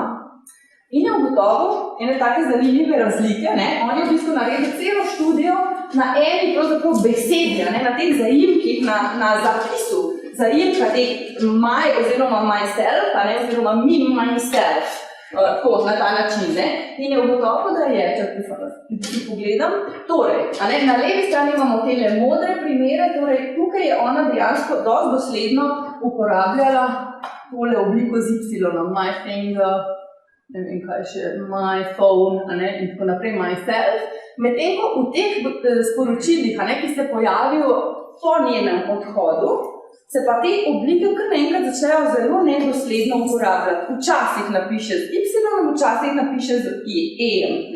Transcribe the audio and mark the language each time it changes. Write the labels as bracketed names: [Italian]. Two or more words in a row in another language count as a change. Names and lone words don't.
[Slovenian] In je ugotovil ene take zanimive razlike, on je v bistvu naredil celo študijo na eni pravzaprav besedi, na teh zaimkih, na zapisu zaimka teh my oziroma myself, oziroma [English] me, myself. [Slovenian] Tako, na ta način. In je ugotovil, da je, če si pogledam, torej, na levi strani imamo tele modre primere, torej tukaj je ona dejansko dosti dosledno uporabljala tole obliko z Y, [English] my finger, [Slovenian] ne vem kaj še, [English] my phone, [Slovenian] in tako naprej, myself. Medtem ko v teh sporočilih, ki se pojavijo po njenem odhodu, se pa te oblike kar naenkrat začnejo zelo nedosledno uporabljati. Včasih napiše z Y, včasih napiše z E-em.